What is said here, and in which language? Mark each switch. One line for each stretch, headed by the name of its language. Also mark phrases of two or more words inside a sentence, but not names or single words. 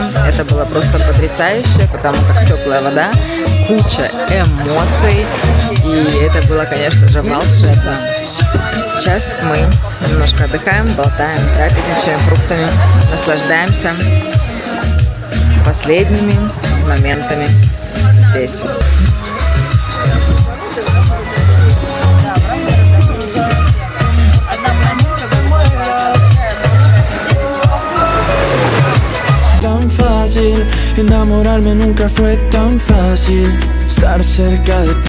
Russian: Это было просто потрясающе, потому как теплая вода, куча эмоций, и это было, конечно же, волшебно. Сейчас мы немножко отдыхаем, болтаем, трапезничаем фруктами, наслаждаемся последними моментами здесь.
Spanish: Tan fácil, enamorarme nunca fue tan fácil. Estar cerca de ti.